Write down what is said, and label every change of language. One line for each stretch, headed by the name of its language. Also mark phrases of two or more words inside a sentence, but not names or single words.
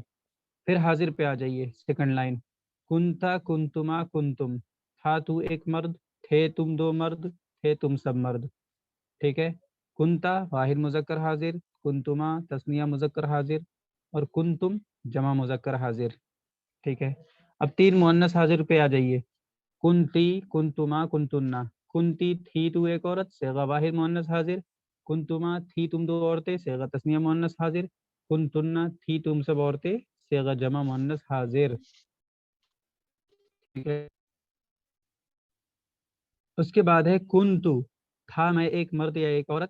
Urdu: پھر حاضر پہ آ جائیے,
English: second line.
Arabic: کنتا, کنتما, کنتم,
Urdu: تھا تو ایک مرد, تھے تم 2 مرد, تھے تم سب مرد. ٹھیک ہے, کنتا واحد مذکر حاضر, کنتما تثنیہ مذکر حاضر, اور کنتم جمع مذکر حاضر. ٹھیک ہے, اب 3 مؤنث حاضر پہ آ جائیے.
Arabic: کنتی, کنتما, کنتنا.
Urdu: کنتی تھی تو ایک عورت, صیغہ واحد مؤنث حاضر. کنتما تھی تم 2 عورتیں, صیغہ تثنیہ مؤنث حاضر. کنتنا تھی تم سب عورتیں, صیغہ جمع مؤنث حاضر. ٹھیک ہے, اس کے بعد ہے کنتو, تھا میں ایک مرد یا ایک عورت.